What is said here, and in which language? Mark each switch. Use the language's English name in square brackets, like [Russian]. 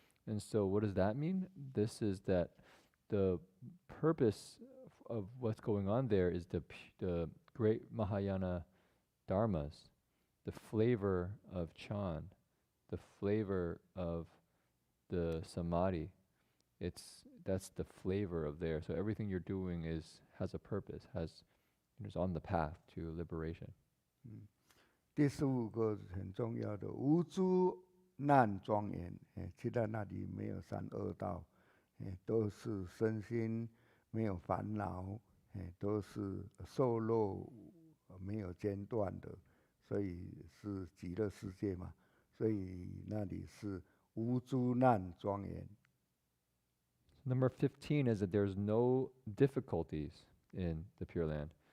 [English] And so what does that mean? This is that the purpose of what's going on there is the great Mahayana dharmas, the flavor of Chan, the flavor of the samadhi. That's the flavor of there. So everything you're doing has a purpose, is on the path to liberation. [Chinese] 第15个很重要的，无诸难庄严，去到那里没有三恶道，都是身心没有烦恼，都是受乐没有间断的，所以是极乐世界嘛，所以那里是无诸难庄严。 [English] Number 15 is that there's no difficulties in the Pure Land.